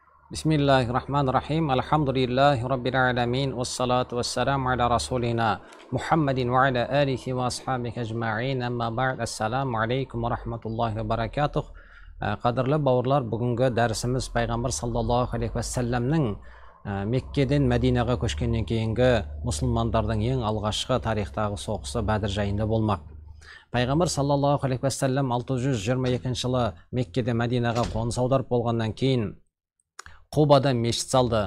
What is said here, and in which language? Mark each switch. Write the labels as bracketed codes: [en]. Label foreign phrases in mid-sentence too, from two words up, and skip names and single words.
[ar] بسم الله الرحمن الرحيم الحمد لله رب العالمين. والصلاة والسلام على رسولنا محمد وعلى آله وأصحابه أجمعين. أما بعد. السلام عليكم ورحمة الله وبركاته. [kk] Qadrli bауырлар, бүгінгі дәрісіміз пайғамбар [ar] صلى الله عليه وسلم [kk] Меккеден Мәдинаға көшкеннен кейінгі мұсылмандардың ең алғашқы тарихтағы соғысы Бәдір жайында болмақ. Пайғамбар [ar] صلى الله عليه وسلم [kk] 622 жылы Меккеде Мәдинаға қоныс аударып болғаннан кейін Қубада мешіт салды.